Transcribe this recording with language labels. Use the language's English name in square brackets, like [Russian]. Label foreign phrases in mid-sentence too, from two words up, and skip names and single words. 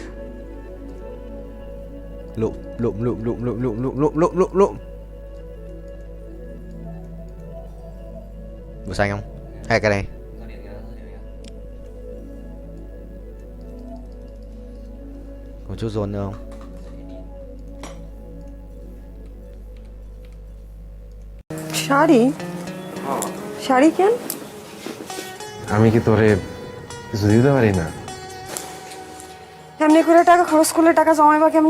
[Vietnamese] Lụm. Bù xanh không? Hay cái này? Có chút dồn nữa không? [Bangla] শাড়ি কেন? আমি কি তোরে কিছু দিতে পারি না? এমনি করে টাকা খরচ করলে টাকা জমাইবা কেমনে?